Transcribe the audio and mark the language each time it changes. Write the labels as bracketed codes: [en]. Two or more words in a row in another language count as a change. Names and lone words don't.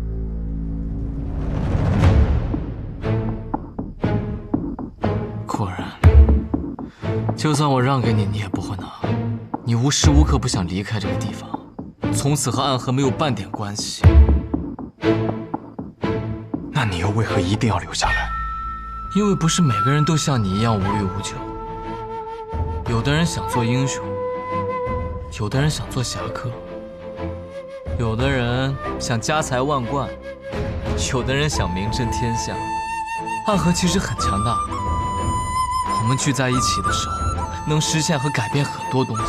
[zh] 果然，就算我讓給你，你也不會拿。你無時無刻不想離開這個地方，從此和暗河沒有半點關係。那你又為何一定要留下來？因為不是每個人都像你一樣無欲無求。有的人想做英雄，有的人想做俠客，有的人想家財萬貫，有的人想名震天下。暗河其實很強大，我們聚在一起的時候，能實現和改變很多東西。